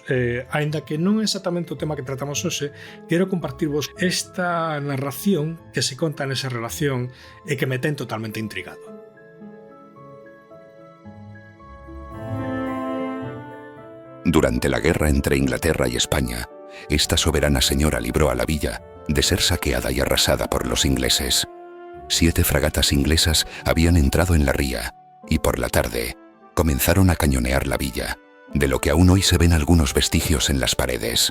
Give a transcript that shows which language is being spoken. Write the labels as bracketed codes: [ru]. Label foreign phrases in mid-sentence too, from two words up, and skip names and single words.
[gl] Aínda que non é exactamente o tema que tratamos hoxe, quero compartirvos esta narración que se conta nesa relación e que me ten totalmente intrigado. [es] Durante la guerra entre Inglaterra y España, esta soberana señora libró a la villa de ser saqueada y arrasada por los ingleses. 7 fragatas inglesas habían entrado en la ría y por la tarde comenzaron a cañonear la villa, de lo que aún hoy se ven algunos vestigios en las paredes.